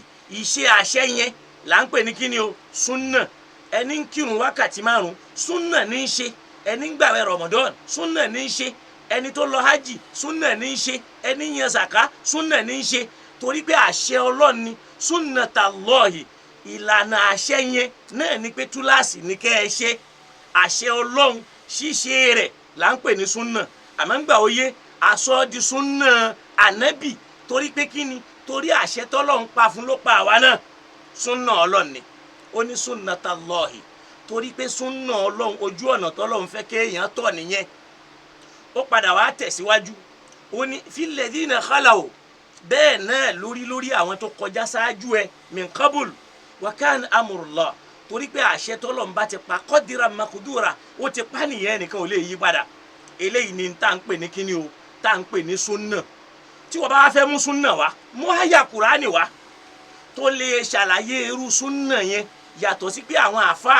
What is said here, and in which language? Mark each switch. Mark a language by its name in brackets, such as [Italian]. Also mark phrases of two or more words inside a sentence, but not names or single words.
[Yoruba] ìṣe àṣẹ yẹn là ń pè ní kíni o sunna ẹni ń kírun wákàtí 5 sunna ní í ṣe ẹni ń gbààwẹ̀ Ramadan sunna ní í ṣe ẹni tó lọ hajj sunna ní í ṣe ẹni yan zaka sunna ní í ṣe torí pé àṣẹ Ọlọ́run ni sunnatallahi ìlànà àṣẹ yẹn náà ni pé túláàsì ní kẹ́ ẹ ṣe àṣẹ Ọlọ́run ṣíṣe rẹ̀ là ń pè ní sunna àmọ́ ń gbà ó yé aṣọ di sunna ànábì torí pé kíni torí àṣẹ tọ́lọ́run pa fún ló pa àwa náà sunna Ọlọ́run ni ó ní sunnatallahi torí pé sunna Ọlọ́run ojú ọ̀nà tọ́lọ́run fẹ́ kéèyàn tọ̀ nìyẹn ó padà wá tẹ̀síwájú ó ní [Arabic] في الذين خلوا [Yoruba] bẹ́ẹ̀ náà lórí àwọn tó kọjá ṣáájú ẹ [Arabic] من قبل وكان أمر الله [Yoruba] torí pé àṣẹ tọ́lọ́run bá ti pa [Arabic] قدرا مقدورا [Yoruba] ó ti pa nìyẹn nìkan ò lè yí padà eléyìí ni tá à ń pè ní kíni o tá à ń pè ní sunna tí wọ́n bá wá fẹ́ mú sunna wá mú àyà Kùránì wá tó lè ṣàlàyé irú sunna yẹn yàtọ̀ sí pé àwọn àfa